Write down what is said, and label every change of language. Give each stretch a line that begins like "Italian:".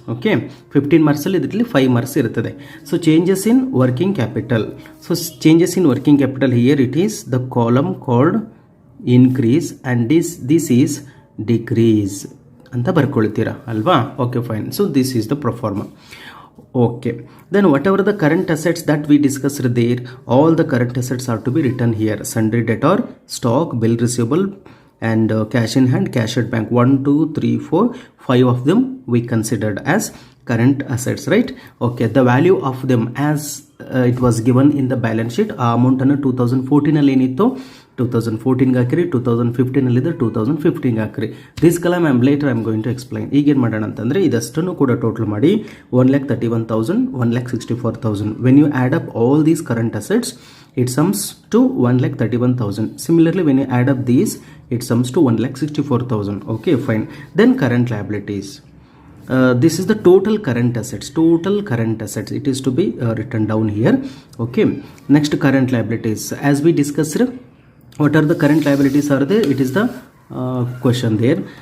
Kannada: Okay, 15 marks ಅಲ್ಲಿ ಇದರಲ್ಲಿ 5 marks ಇರುತ್ತದೆ.
English: So changes in working capital. So changes in working capital, here it is the column called increase, and this is decrease
Kannada: ಅಂತ ಬರ್ಕೊಳ್ತೀರಾ ಅಲ್ವಾ?
English: Okay, fine. So this is the pro forma. Okay, then whatever the current assets that we discussed there, all the current assets are to be written here. Sundry debtor, stock, bill receivable, and cash in hand, cash at bank. 1 2 3 4 5 of them we considered as current assets, right? Okay, the value of them as it was given in the balance sheet,
Kannada: ಆ amount ಅನ್ನು 2014 ಅಲ್ಲಿ ಏನಿತ್ತು 2014 ಹಾಕಿರಿ, 2015 ಅಲ್ಲಿದೆ 2015 ಹಾಕಿರಿ.
English: This column I am later I am going to explain.
Kannada: ಈಗೇನು ಮಾಡೋಣ ಅಂತಂದರೆ ಇದಷ್ಟನ್ನು ಕೂಡ ಟೋಟಲ್ ಮಾಡಿ 1,31,000, 1,64,000.
English: When you add up all these current assets, it sums to 1,31,000. Similarly, when you add up these, it sums to 1,64,000. Okay, fine. Then current liabilities. This is the total current assets. Total current assets, it is to be written down here. Okay, next current liabilities. As we discussed, what are the current liabilities are there? It is the question there.